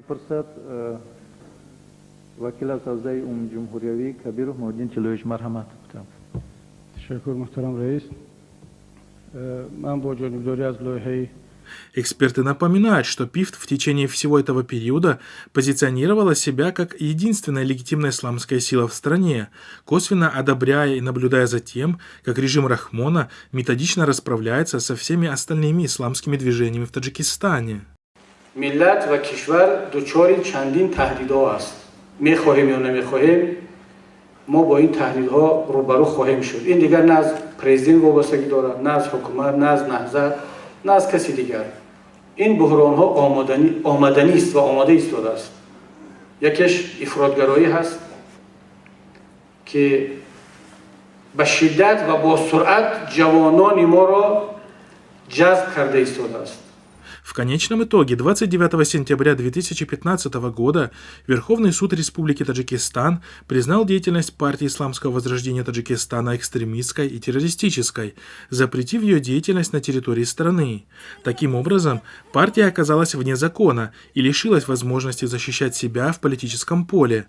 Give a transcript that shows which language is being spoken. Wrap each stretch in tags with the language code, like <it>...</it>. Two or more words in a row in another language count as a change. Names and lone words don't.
<ru>Эксперты напоминают, что ПИФТ в течение всего этого периода позиционировала себя как единственная легитимная исламская сила в стране, косвенно одобряя и наблюдая за тем, как режим Рахмона методично расправляется со всеми остальными исламскими движениями в Таджикистане.</ru> <tg>Миллат ва кишвар дучори чандин таҳдидҳо аст. Мехоҳем ё намехоҳем, мо бо ин таҳдидҳо рӯбарӯ хоҳем шуд. Ин дигар не аз президент вобастагӣ дорад, не аз ҳукумат, не аз наҳзат, не аз каси дигар. Ин буҳронҳо омаданист ва омода истодааст. Якеш ифротгароӣ ҳаст, ки ба шиддат ва бо суръат ҷавонони моро ҷазб карда истодааст.</tg> <ru>В конечном итоге 29 сентября 2015 года Верховный суд Республики Таджикистан признал деятельность партии Исламского возрождения Таджикистана экстремистской и террористической, запретив ее деятельность на территории страны. Таким образом, партия оказалась вне закона и лишилась возможности защищать себя в политическом поле.</ru>